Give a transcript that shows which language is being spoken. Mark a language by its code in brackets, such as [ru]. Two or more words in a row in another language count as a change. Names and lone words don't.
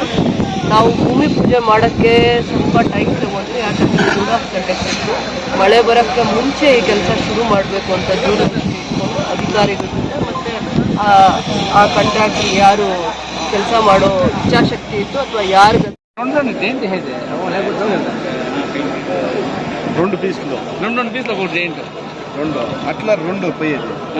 [kn] ನಾವು ಭೂಮಿ ಪೂಜೆ ಮಾಡೋಕ್ಕೆ ಸ್ವಲ್ಪ ಟೈಮ್ ತಗೊಂಡ್ವಿ, ಯಾಕಂದರೆ [en] rule of conduct [kn] ಇತ್ತು. ಮಳೆ ಬರೋಕ್ಕೆ ಮುಂಚೆ ಈ ಕೆಲಸ ಶುರು ಮಾಡಬೇಕು ಅಂತ ದೂರದೃಷ್ಟಿ ಇಟ್ಕೊಂಡು ಅಧಿಕಾರಿಗಳ ಜೊತೆ ಮತ್ತು ಆ ಕಾಂಟ್ರಾಕ್ಟರ್ ಯಾರು ಕೆಲಸ ಮಾಡೋ ಇಚ್ಛಾಶಕ್ತಿ ಇತ್ತು ಅಥವಾ ಯಾರು [te] రెండు పీసులు ఒకటి ఏంటి రెండు అట్లా రెండు పోయేది